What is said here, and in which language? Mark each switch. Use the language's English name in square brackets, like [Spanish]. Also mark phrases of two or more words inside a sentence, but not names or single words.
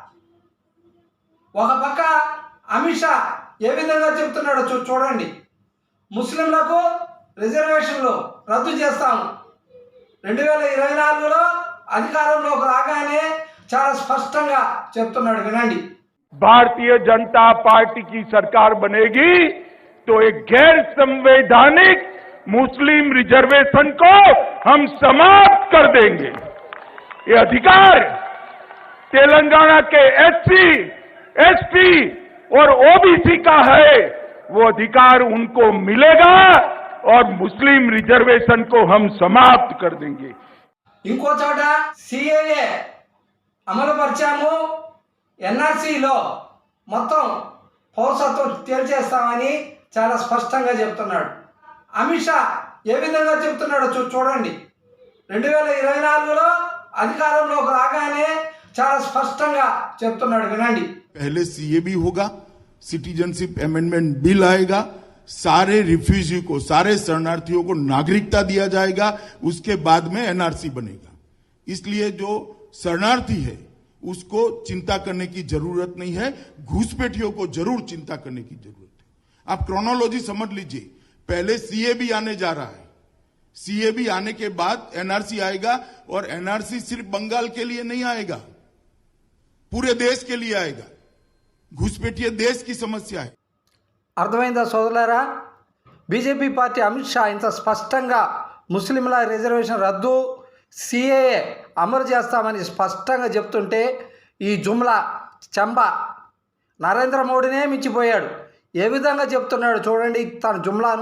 [Telugu] ఒక పక్క అమిత్ షా ఏ విధంగా చెప్తున్నాడో చూడండి. ముస్లింలకు రిజర్వేషన్లు రద్దు చేస్తాము, 2024లో అధికారంలోకి రాగానే చాలా స్పష్టంగా చెప్తున్నాడు. వినండి. [Hindi] भारतीय जनता पार्टी की सरकार बनेगी तो एक गैर संवैधानिक मुस्लिम रिजर्वेशन को हम समाप्त कर देंगे। ये अधिकार तेलंगाना के एससी, एसटी और ओबीसी का है, वो अधिकार उनको मिलेगा और मुस्लिम रिजर्वेशन को हम समाप्त कर देंगे। [Telugu] ఇంకో చోట సిఏఏ అమలు పరిచాము, ఎన్ఆర్సీలో మొత్తం పౌరసత్వం తేల్చేస్తామని చాలా స్పష్టంగా చెప్తున్నాడు. అమిత్ షా ఏ విధంగా చెప్తున్నాడో చూడండి. 2024లో అధికారంలోకి రాగానే చాలా స్పష్టంగా చెప్తున్నాడు. వినండి. [Hindi] पहले सीए भी होगा, सिटीजनशिप अमेंडमेंट बिल आएगा, सारे रिफ्यूजी को, सारे शरणार्थियों को नागरिकता दिया जाएगा, उसके बाद में एनआरसी बनेगा। इसलिए जो शरणार्थी है उसको चिंता करने की जरूरत नहीं है, घुसपैठियों को जरूर चिंता करने की जरूरत है। आप क्रोनोलॉजी समझ लीजिए, पहले सीए भी आने जा रहा है, सीए भी आने के बाद एनआरसी आएगा, और एनआरसी सिर्फ बंगाल के लिए नहीं आएगा, पूरे देश के लिए आएगा। घुसपैठिए देश की समस्या है। [Telugu] అర్థమైందా సోదరులారా? బీజేపీ పార్టీ అమిత్ షా ఇంత స్పష్టంగా ముస్లింల రిజర్వేషన్ రద్దు, సిఏఏ అమలు చేస్తామని స్పష్టంగా చెప్తుంటే ఈ జుమ్లా చంబా నరేంద్ర మోడీనే మించిపోయాడు. ఏ విధంగా చెప్తున్నాడు చూడండి తన జుమ్లాను.